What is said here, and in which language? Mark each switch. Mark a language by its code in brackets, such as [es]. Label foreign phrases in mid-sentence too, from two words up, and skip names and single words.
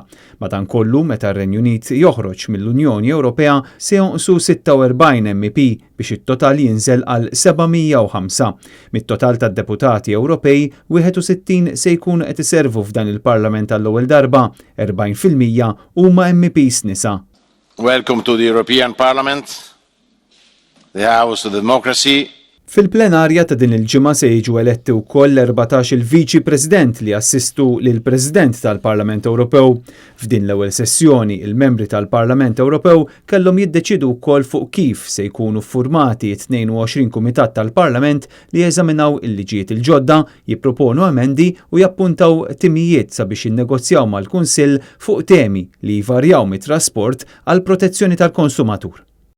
[mt] Madankollu meta r-Renju Unit joħroġ mill-Unjoni Ewropea se jonqsu 46 MP biex it-total jinżel għal 705. Mit-total tad-deputati Ewropej, 61 se jkunu qed iservu f'dan il-Parlament għall-ewwel darba, 40% huma MPs nisa. [en] Welcome to the European Parliament, the House of Democracy. [mt] Fil-plenarja ta' din il-ġimgħa se jiġu eletti wkoll 14 il-Viċi President li assistu lil President tal-Parlament Ewropew. F'din l-ewwel sessjoni il-membri tal-Parlament Ewropew kellhom jiddeċidu wkoll fuq kif se jkunu ffurmati 22 kumitat tal-Parlament li jeżaminaw il-liġijiet il-ġodda, jipproponu emendi u jappuntaw timijiet sabiex jinnegozjaw mal-Kunsill fuq temi li jvarjaw mit-trasport għal protezzjoni tal-konsumatur.